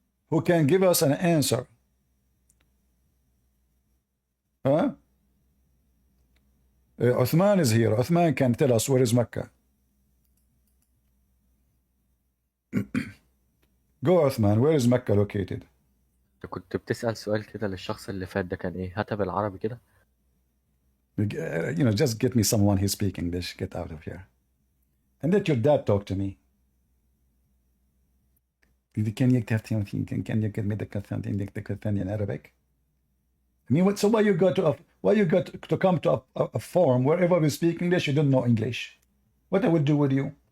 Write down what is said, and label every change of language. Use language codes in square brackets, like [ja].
[en] Who can give us an answer? Huh? Uthman is here. Uthman can tell us where is Mecca. Go Uthman, where is Mecca located? [ar] انت كنت بتسأل سؤال كده للشخص اللي فات ده كان ايه؟ هاتها بالعربي كده. [en] You know, just get me someone who speaks English. Get out of here. And let your dad talk to me. Can you get me the question in Arabic? I mean, what? So why you got to come to a forum wherever we speak English? You don't know English. What I would do with you?